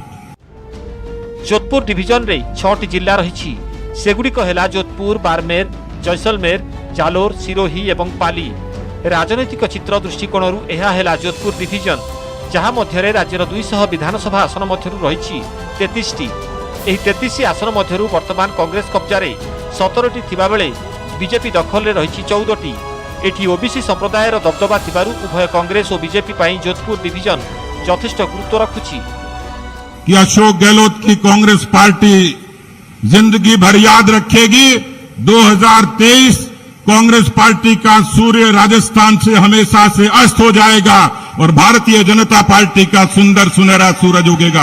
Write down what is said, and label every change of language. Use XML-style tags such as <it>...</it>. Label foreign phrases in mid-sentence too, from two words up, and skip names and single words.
<or>ଯୋଧପୁର ଡିଭିଜନ ରେ 6ଟି ଜିଲ୍ଲା ରହିଛି, ସେଗୁଡ଼ିକ ହେଲା ଯୋଧପୁର, ବାରମେର, ଜୈସଲମେର, ଜାଲୋର, ସିରୋହୀ ଏବଂ ପାଲି। ରାଜନୈତିକ ଚିତ୍ର ଦୃଷ୍ଟିକୋଣ ଏହା ହେଲା ଯୋଧପୁର ଡିଭିଜନ। ଯାହା ମଧ୍ୟ ରାଜ୍ୟର 200 ବିଧାନସଭା ଆସନ ମଧ୍ୟ ରହିଛି 33ଟି। ଏହି 33 आसन ମଧ୍ୟରୁ ବର୍ତ୍ତମାନ କଂଗ୍ରେସ କବ୍ଜାରେ 17ଟି ଥିବା ବେଳେ ବିଜେପି ଦଖଲରେ ରହିଛି 14ଟି। ଏଠି ଓବିସି ସମ୍ପ୍ରଦାୟର ଦବଦବା ଥିବାରୁ ଉଭୟ କଂଗ୍ରେସ ଓ ବିଜେପି ପାଇଁ ଯୋଧପୁର ଡିଭିଜନ ଯଥେଷ୍ଟ ଗୁରୁତ୍ୱ ରଖୁଛି।</or> <hi>कि अशोक गहलोत की कांग्रेस पार्टी जिंदगी भर याद रखेगी 2023 कांग्रेस पार्टी का सूर्य राजस्थान से हमेशा से अस्त हो जाएगा और भारतीय जनता पार्टी का सुंदर सुनहरा सूरज उगेगा।</hi>